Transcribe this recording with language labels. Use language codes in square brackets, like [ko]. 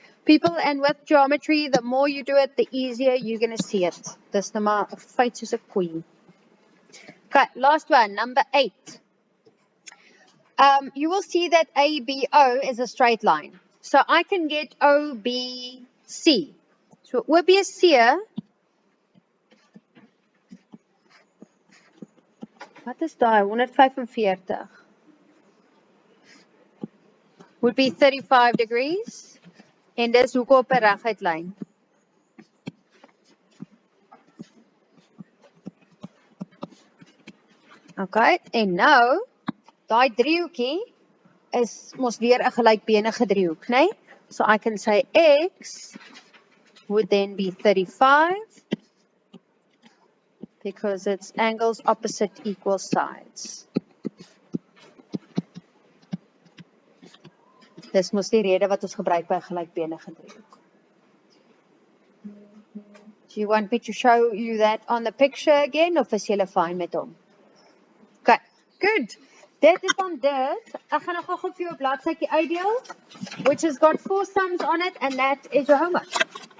[en] People, and with geometry, the more you do it, the easier you're going to see it. [af] Dis nou maar 'n feit soos 'n koei. [en] Okay, last one, number 8. You will see that ABO is a straight line. So I can get OBC. So OBC, [af] wat is daai? 145. [en] Would be 35 degrees. [af] En dis hoeke op 'n reguit lyn. Okay, en nou, daai driehoekie is mos weer 'n gelykbenige driehoek, né? [en] So I can say X would then be 35 because its angles opposite equal sides. [af] Dis mos die rede wat ons gebruik by 'n gelykbenige driehoek. [en] Do you want me to show you that on the picture again, [af] of is julle fine met hom? [en] Okay, good. [af] Dit is dan dit. Ek gaan nou gou vir jou 'n bladsytjie uitdeel, [en] which has got 4 sums on it, and that is your homework.